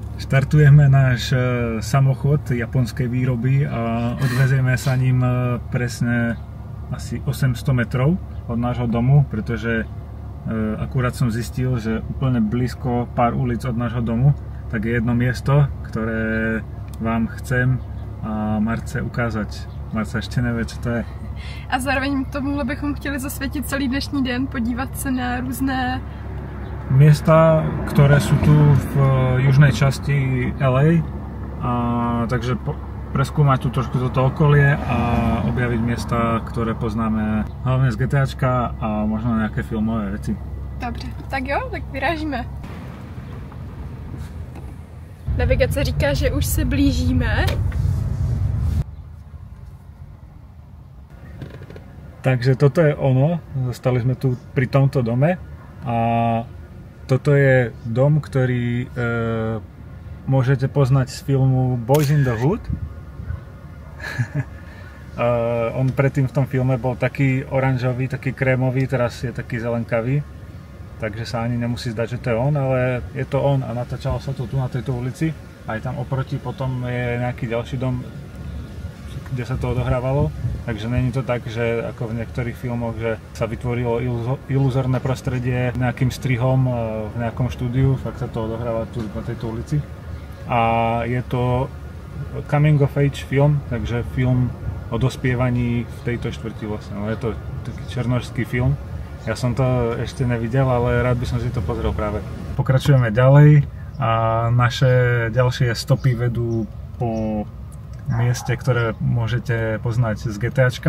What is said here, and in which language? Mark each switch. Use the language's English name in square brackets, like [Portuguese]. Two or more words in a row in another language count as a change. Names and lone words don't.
[Slovak] Štartujeme náš samochod japonskej výroby a odvezieme sa ním presne asi 800 metrov od nášho domu, pretože akurát som zistil, že úplne blízko pár ulic od nášho domu tak je jedno miesto, ktoré vám chcem a Marce ukázať. Marce ešte nevie, čo to je. [Czech] A zároveň tomuhle bychom chtěli zasvětit celý dnešní den, podívat se na různé [Slovak] miesta, ktoré sú tu v južnej časti LA, takže preskúmať tu trošku toto okolie a objaviť miesta, ktoré poznáme hlavne z GTAčka a možno nejaké filmové veci. [Czech] Dobře, tak jo, tak vyrážíme. Navigace říká, že už se blížíme. [Slovak] Takže toto je ono, zostali sme tu pri tomto dome a toto je dom, ktorý môžete poznať z filmu Boys in the Hood. On predtým v tom filme bol taký oranžový, taký krémový, teraz je taký zelenkavý. Takže sa ani nemusí zdať, že to je on, ale je to on a natáčalo sa to tu na tejto ulici. Aj tam oproti potom je nejaký ďalší dom, kde sa to odohrávalo. Takže není to tak, že ako v niektorých filmoch, že sa vytvorilo iluzórne prostredie nejakým strihom v nejakom štúdiu, fakt sa to odohráva tu na tejto ulici. A je to [English] coming of age [Slovak] film, takže film o dospievaní v tejto štvrti vlastne. No, je to taký černošský film. Ja som to ešte nevidel, ale rád by som si to pozrel práve. Pokračujeme ďalej a naše ďalšie stopy vedú po mieste, ktoré môžete poznať z GTAčka.